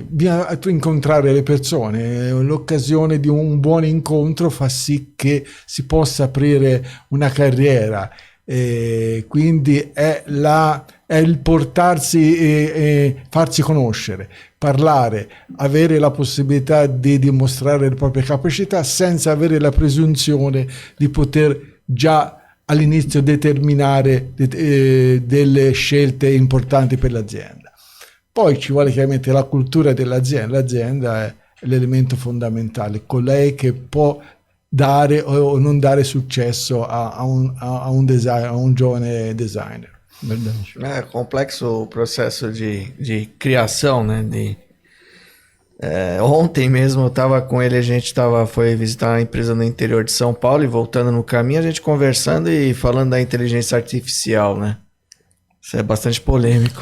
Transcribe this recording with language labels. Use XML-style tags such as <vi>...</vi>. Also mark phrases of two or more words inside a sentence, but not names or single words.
<it>Bisogna incontrare le persone, l'occasione di un buon incontro fa sì che si possa aprire una carriera, quindi è il portarsi e farsi conoscere, parlare, avere la possibilità di dimostrare le proprie capacità senza avere la presunzione di poter già all'inizio determinare delle scelte importanti per l'azienda. Poi ci vuole chiaramente la cultura dell'azienda. L'azienda è l'elemento fondamentale, colei che può dare o non dare successo a un giovane designer.</it> <pt>É complexo o processo de criação, né? Ontem mesmo eu estava com ele, a gente foi visitar uma empresa no interior de São Paulo, e voltando no caminho a gente conversando e falando da inteligência artificial, né? Isso é bastante polêmico.</pt>